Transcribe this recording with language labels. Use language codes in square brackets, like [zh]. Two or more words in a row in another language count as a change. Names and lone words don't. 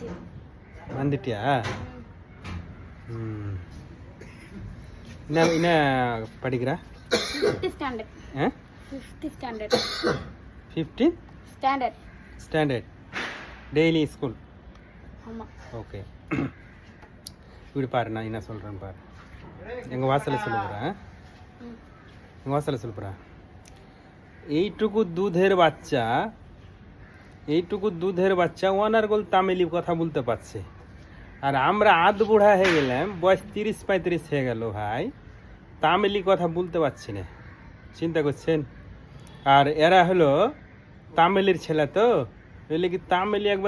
[ta] வந்துட்டியா என்ன என்ன படிக்கிற [en] 5th standard 5th standard 15 standard standard daily school [ta] ஆமா ஓகே இப்படி பாரு நான் என்ன சொல்கிறேன்னு பாரு எங்கள் வாசலில் சொல்ல போகிறேன் [bn] এর বাচ্চা এইটুকু দুধের বাচ্চা অনার্গল তামিলি কথা বলতে পারছে আর আমরা আধ বুড়া হয়ে গেলাম বয়স 30-35 হয়ে গেল ভাই তামিলি কথা বলতে পারছি না চিন্তা করছেন আর এরা হলো তামিলের ছেলে তো বুঝলে কি তামিলি একবার